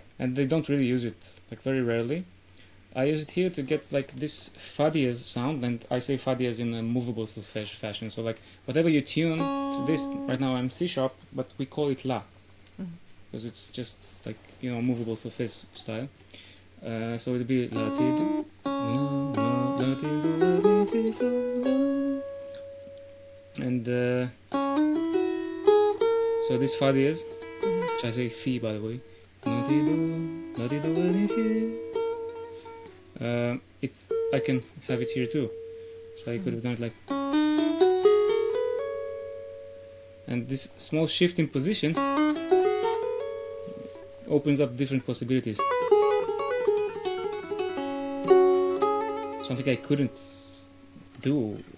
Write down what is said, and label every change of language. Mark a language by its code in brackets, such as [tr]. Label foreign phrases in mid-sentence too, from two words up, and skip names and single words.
[en] And they don't really use it, like very rarely. I use it here to get like this [es] fa diez [en] sound, and I say [es] fa diez [en] in a movable solfege fashion. So like whatever you tune to this, right now I'm C sharp, but we call it la. Because it's just like, movable solfege style. So it'll be la ti do, la ti do, la ti so. And so this [es] fa diez, [en] which I say fi by the way, la ti do, la ti do, la ti si. I can have it here too. So I could have done it like. And this small shift in position opens up different possibilities. Something I couldn't do.